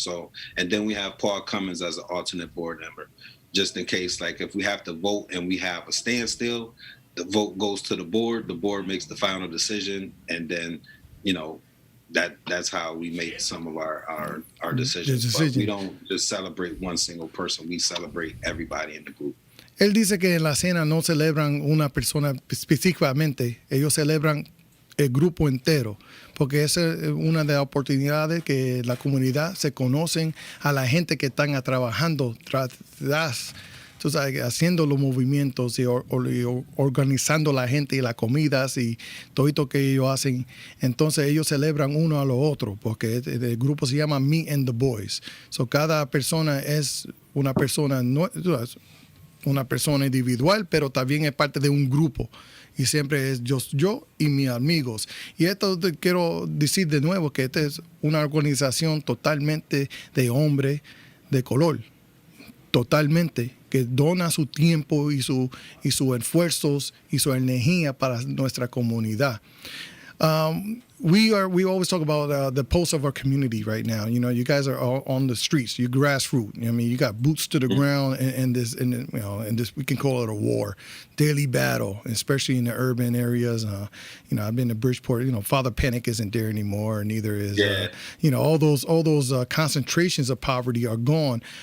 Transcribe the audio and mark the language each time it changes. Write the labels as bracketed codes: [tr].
[en] So, and then we have Paul Cummins as an alternate board member, just in case, like if we have to vote and we have a standstill, the vote goes to the board makes the final decision, and then, you know, that's how we make some of our decisions. But we don't just celebrate one single person, we celebrate everybody in the group. [es] Él dice que en la cena no celebran una persona específicamente, ellos celebran el grupo entero, porque esa es una de las oportunidades que la comunidad se conocen a la gente que están trabajando tras, tú sabes, haciendo los movimientos y organizando la gente y las comidas y todo esto que ellos hacen. Entonces ellos celebran uno a lo otro, porque el grupo se llama Me and the Boys. So cada persona es una persona, una persona individual, pero también es parte de un grupo. Y siempre es yo y mis amigos. Y esto te quiero decir de nuevo, que esta es una organización totalmente de hombres de color. Totalmente. Que dona su tiempo y sus esfuerzos y su energía para nuestra comunidad. [en] We always talk about the pulse of our community right now. You know, you guys are all on the streets. You're grassroots. I mean, you got boots to the ground, and this we can call it a war, daily battle, especially in the urban areas. You know, I've been to Bridgeport. You know, Father Panic isn't there anymore, neither is you know, all those concentrations of poverty are gone.